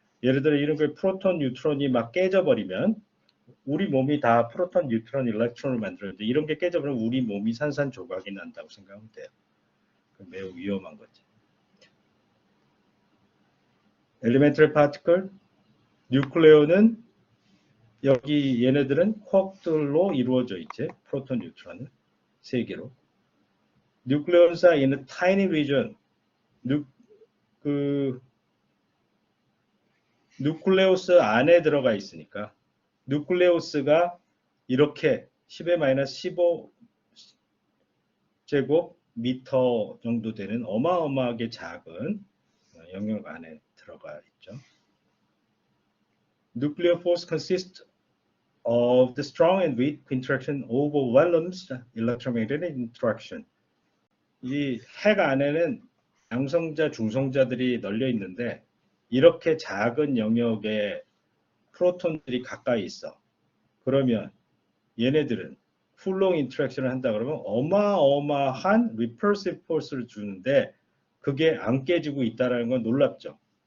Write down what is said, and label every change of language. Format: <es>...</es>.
<ko>예를 들어 이런 걸 프로톤, 뉴트론이 막 깨져버리면 우리 몸이 다 프로톤, 뉴트론, 일렉트론을 만들었는데 이런 게 깨져버리면 우리 몸이 산산조각이 난다고 생각하면 돼요. 매우 위험한 거지. 엘리멘터리 파티클, 뉴클레오는 여기 얘네들은 쿼크들로 이루어져 있지. 프로톤, 뉴트론은 세 개로.</ko> <en>Nucleons are in a tiny region.</en> <ko>누클레오스 안에 들어가 있으니까 누클레오스가 이렇게 10의 마이너스 15 제곱 미터 정도 되는 어마어마하게 작은 영역 안에 들어가 있죠.</ko> <en>Nuclear force consists of the strong and weak interaction overwhelms electromagnetic interaction.</en> <ko>이 핵 안에는 양성자, 중성자들이 널려 있는데 이렇게 작은 영역에 프로톤들이 가까이 있어. 그러면 얘네들은 쿨롱 인터랙션을 한다 그러면 어마어마한 repulsive force를 주는데 그게 안 깨지고 있다는 건 놀랍죠.</ko>